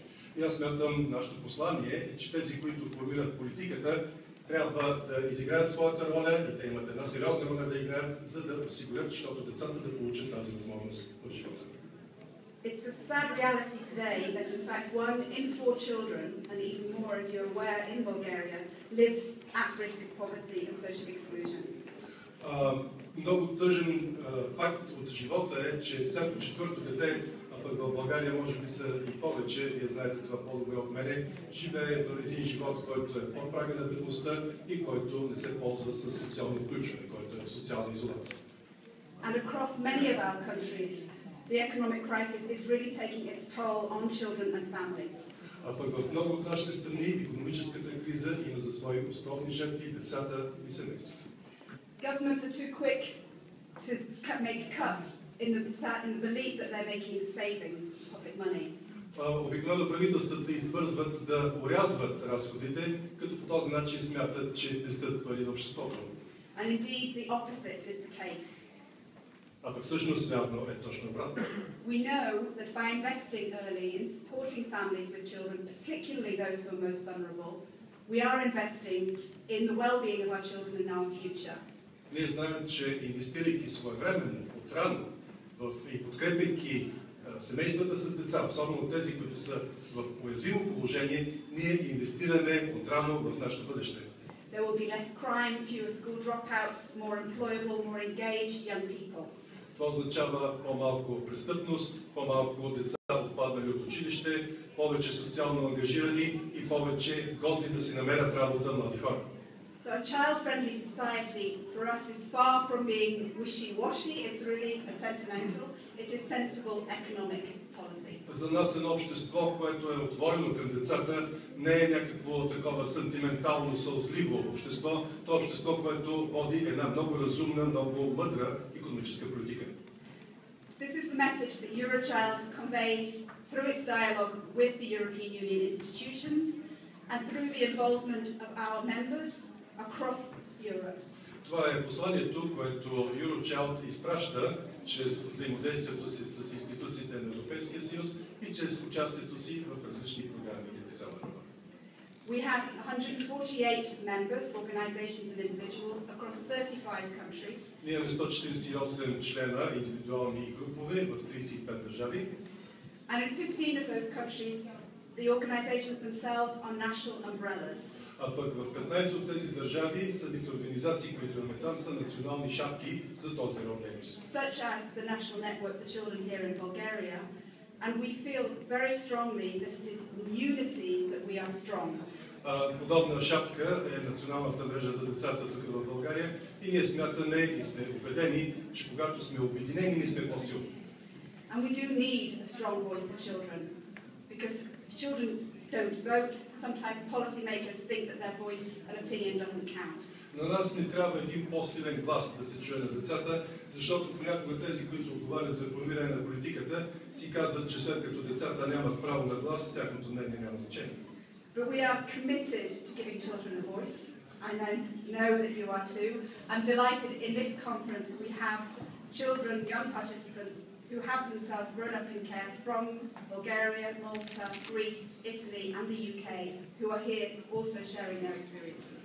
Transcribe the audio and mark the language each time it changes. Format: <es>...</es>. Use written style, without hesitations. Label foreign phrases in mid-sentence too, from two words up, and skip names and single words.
<bg>И аз смятам, нашето послание е, че тези, които формират политиката, трябва да изиграят своята роля и те имат една сериозна роля да играят, за да осигурят, защото децата да получат тази възможност в живота.</bg> <en>It's a sad reality today that in fact 1 in 4 children, and even more as you're aware in Bulgaria, lives at risk of poverty and social exclusion.</en> <bg>Много тъжен факт от живота е, че всяко четвърто дете, а пък в България може би са и повече, вие знаете това по-добре от мене, живее в един живот, който е под прага на бедността и който не се ползва с социално включване, който е в социална изолация.</bg> <en>And across many of our countries, the economic crisis is really taking its toll on children and families.</en> <bg>А пък в много от нашите страни икономическата криза има за свои основни жертви децата и семействата.</bg> <en>Governments are too quick to make cuts in the belief that they're making savings, public money.</en> <bg>Обикновено правителствата избързват да орязват разходите, като по този начин смятат, че пестят пари на обществото.</bg> <en>And indeed the opposite is the case.</en> <bg>А пък всъщност вярно е точно обратно.</bg> <en>We know that by investing early in supporting families with children, particularly those who are most vulnerable, we are investing in the well-being of our children and our future.</en> <bg>Ние знаем, че инвестирайки своевременно, отрано, и подкрепяйки семействата с деца, особено тези, които са в уязвимо положение, ние инвестираме отрано в нашето бъдеще.</bg> <en>There will be less crime, fewer school dropouts, more employable, more engaged young people.</en> <bg>Това означава по-малко престъпност, по-малко деца отпаднали от училище, повече социално ангажирани и повече годни да си намерят работа млади хора.</bg> <en>So a child-friendly society for us is far from being wishy-washy, it's really sentimental, it is sensible economic policy.</en> <bg>За нас едно общество, което е отворено към децата, не е някакво такова сантиментално, сълзливо общество, то е общество, което води една много разумна, много мъдра икономическа политика.</bg> <en>This is the message that Eurochild conveys through its dialogue with the European Union institutions and through the involvement of our members across Europe.</en> <bg>Това е посланието, което Eurochild изпраща чрез взаимодействието си с институциите на Европейския съюз и чрез участието си в различни програми в цяла Европа.</bg> <en>We have 148 members, organizations and individuals across 35 countries.</en> <bg>Ние имаме 148 члена, индивидуални и групове в 35 държави.</bg> <en>And in 15 of those countries, the organizations themselves are national umbrellas.</en> <bg>А пък в 15 от тези държави самите организации, които имаме там, са национални шапки за този род дейност.</bg> <en>Such as the National Network for Children here in Bulgaria, and we feel very strongly that it is in unity that we are strong.</en> <bg>Подобна шапка е националната мрежа за децата тук в България и ние смятаме и сме убедени, че когато сме обединени, ние сме по-силни.</bg> <en>And we do need a strong voice for children, because if children don't vote, sometimes policymakers think that their voice and opinion doesn't count.</en> <bg>На нас ни трябва един по-силен глас да се чуе на децата, защото понякога тези, които отговарят за формиране на политиката, си казват, че след като децата нямат право на глас, тяхното мнение няма значение.</bg> <en>But we are committed to giving children a voice. I know that you are too. I'm delighted in this conference we have children, young participants, who have themselves grown up in care from Bulgaria, Malta, Greece, Italy and the UK, who are here also sharing their experiences.</en>